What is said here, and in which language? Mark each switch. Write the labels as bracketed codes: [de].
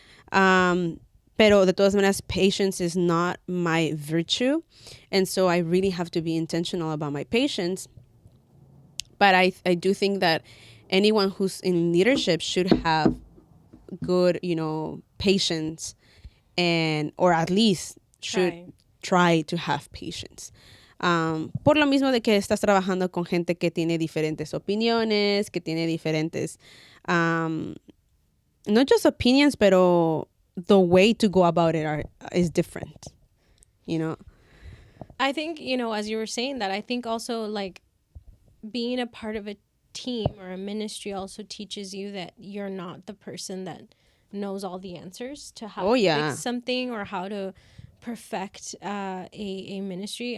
[es] Pero de todas maneras, [en] patience is not my virtue. And so I really have to be intentional about my patience. But I do think that anyone who's in leadership should have good, patience, and or at least should try to have patience. [es] Por lo mismo de que estás trabajando con gente que tiene diferentes opiniones, que tiene diferentes, [en] not just opinions, [es] pero [en] the way to go about it is different, I think, as you were saying that, I think also like being a part of a team or a ministry also teaches you that you're not the person that knows all the answers to how to fix something or how to perfect a ministry.